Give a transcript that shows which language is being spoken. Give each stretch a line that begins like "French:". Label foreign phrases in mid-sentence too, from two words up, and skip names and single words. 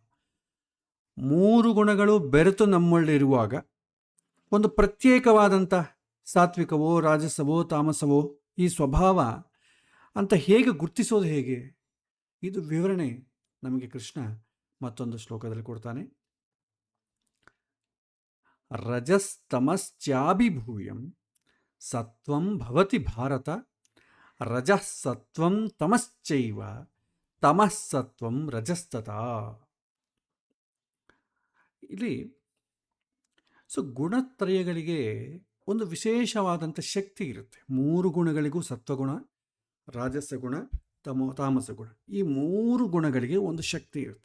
Kannada: 3 ಗುಣಗಳು ಬೆರೆತು ನಮ್ಮಲ್ಲಿರುವಾಗ ಒಂದು ಪ್ರತ್ಯೇಕವಾದಂಥ ಸಾತ್ವಿಕವೋ ರಾಜಸವೋ ತಾಮಸವೋ ಈ ಸ್ವಭಾವ ಅಂತ ಹೇಗೆ ಗುರ್ತಿಸೋದು ಹೇಗೆ? ಇದು ವಿವರಣೆ ನಮಗೆ ಕೃಷ್ಣ ಮತ್ತೊಂದು ಶ್ಲೋಕದಲ್ಲಿ ಕೊಡ್ತಾನೆ.
Sanskrit: ರಜಸ್ತಮಶ್ಚಾಭಿಭೂಯಂ ಸತ್ವಂ ಭವತಿ ಭಾರತ ರಜಃ ಸತ್ವಂ ತಮಶ್ಚೈವ ತಮಃ ಸತ್ವಂ ರಜಸ್ತತಾ.
Kannada: ಇಲ್ಲಿ ಗುಣತ್ರಯಗಳಿಗೆ ಒಂದು ವಿಶೇಷವಾದಂಥ ಶಕ್ತಿ ಇರುತ್ತೆ. 3 ಗುಣಗಳಿಗೂ, ಸತ್ವಗುಣ, ರಾಜಸ ಗುಣ, ತಾಮಸ ಗುಣ, ಈ 3 ಗುಣಗಳಿಗೆ ಒಂದು ಶಕ್ತಿ ಇರುತ್ತೆ.